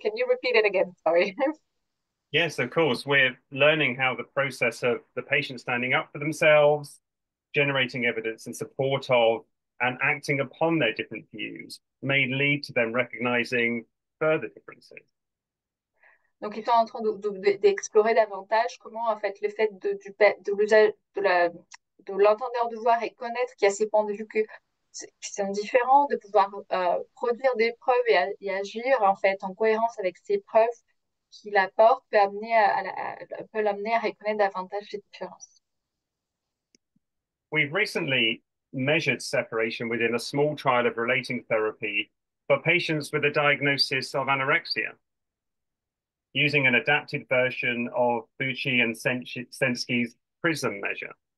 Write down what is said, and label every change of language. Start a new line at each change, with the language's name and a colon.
English: Can you repeat it again? Sorry. Yes, of course. We're learning how the process of the patient standing up for themselves, generating evidence in support of, and acting upon their different views may lead to them recognizing further differences.
French: Donc, ils sont en train d'explorer davantage comment, en fait, le fait de l'usage de l'entendeur de voix reconnaître qu'il y a ces points de vue qui sont différents, de pouvoir produire des preuves et agir, en fait, en cohérence avec ces preuves qu'il apporte, peut l'amener à reconnaître davantage ces différences.
English: We've recently measured separation within a small trial of relating therapy for patients with a diagnosis of anorexia, using an adapted version of Bucci and Sensky's PRISM measure.